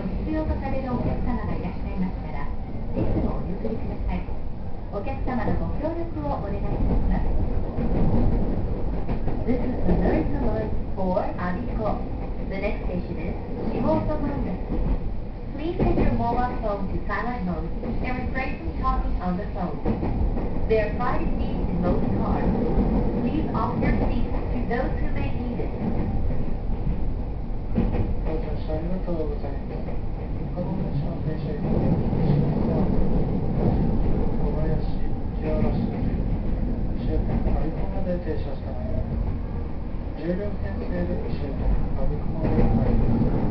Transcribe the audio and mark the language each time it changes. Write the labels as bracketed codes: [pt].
[ja] 必要とされるお客様がいらっしゃいましたら、ぜひお譲りください。お客様のご協力をお願いいたします。 [en] This is the Narita line for Abiko. The next station is Shimotomanda. Please set your mobile phone to silent mode and refrain from talking on the phone. There are 5 seats in most cars. Please offer your seats to those who may need it. [ja] 到着車ありがとうございます。カゴ電車の停車駅で下沢、小林、木原市、終点有駒まで停車してまいります。 10両編成で終点有駒まで参ります。